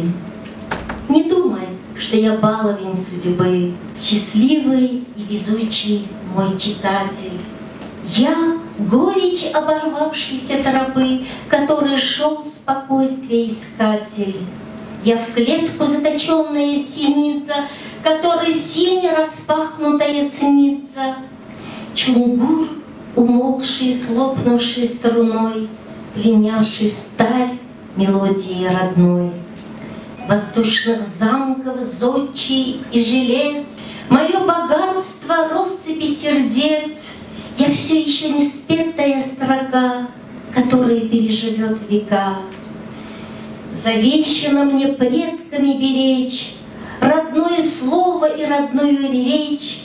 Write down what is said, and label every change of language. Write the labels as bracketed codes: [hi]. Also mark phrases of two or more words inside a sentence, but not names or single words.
[ru] Не думай, что я баловень судьбы, счастливый и везучий мой читатель. Я горечь оборвавшейся тропы, который шел спокойствие искатель. Я в клетку заточенная синица, которой синь распахнутая снится. Чунгур, умолкший, слопнувший струной, пленявший старь мелодии родной. Воздушных замков зодчий и жилец, мое богатство россыпи сердец. Я все еще не спетая строка, которая переживет века. Завещано мне предками беречь родное слово и родную речь.